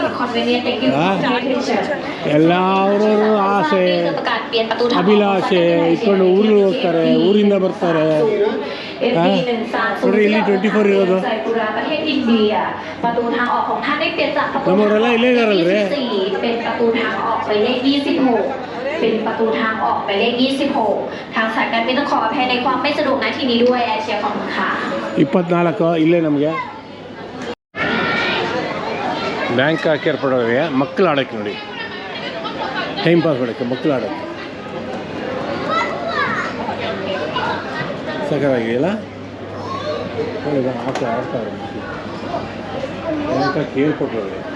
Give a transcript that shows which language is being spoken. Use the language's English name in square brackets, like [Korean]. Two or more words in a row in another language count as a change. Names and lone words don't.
[Kannada] ಎಲ್ಲರವರು ಆಸೆ ಅಭಿಲಾಷೆ ಇಟ್ಕೊಂಡು ಊರಿಗೆ ಹೋಗ್ತಾರೆ, ಊರಿಂದ ಬರ್ತಾರೆ. ನೋಡ್ರಿ ಇಲ್ಲಿ 24 ಇರೋದು. ನಮ್ಮವರೆಲ್ಲ ಇಲ್ಲೇ ಇದ್ದಾರಲ್ರಿ. [Thai] ปิดประตูทางออกไปเลข 26 ทางสายการบินต้องขออภัยในความไม่สะดวกณที่นี้ด้วยแอร์เชียขอบคุณค่ะ [Kannada] 24 ಇಲ್ಲೇ ನಮಗೆ ಬ್ಯಾಂಕಾಕ್ ಏರ್ಪೋರ್ಟ್ ಒಳಗೆ ಮಕ್ಕಳು ಆಡೋಕ್ಕೆ ನೋಡಿ, [English] time pass [Kannada] ಮಾಡೋಕ್ಕೆ ಮಕ್ಕಳು ಆಡೋಕ್ಕೆ ಸಖತ್ತಾಗಿದೆಯಲ್ಲ. ನೋಡಿ ಆಡ್ತಾರೆ ಬ್ಯಾಂಕಾಕ್ ಏರ್ಪೋರ್ಟ್ ಒಳಗೆ.